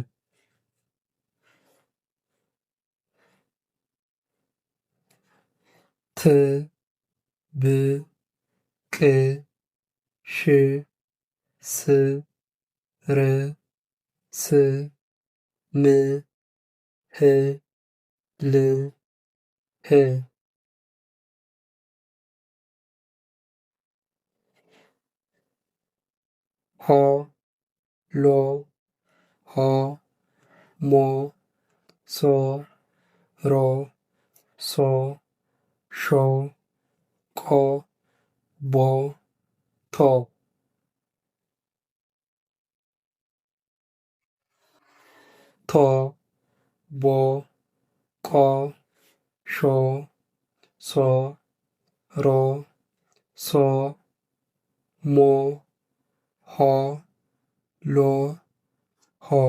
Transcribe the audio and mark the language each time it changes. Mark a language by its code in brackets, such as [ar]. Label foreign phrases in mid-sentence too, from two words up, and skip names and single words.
[am] ት ብ ቅ ሽ ስ ር ስ ም ህ ል ህ ሆ ሎ ሆ ሞ ሶ ሮ ሶ ሾ ቆ ቦ ቶ ቶ ቦ ቆ ሾ ሶ ሮ ሶ ሞ ሆ ሎ ሆ።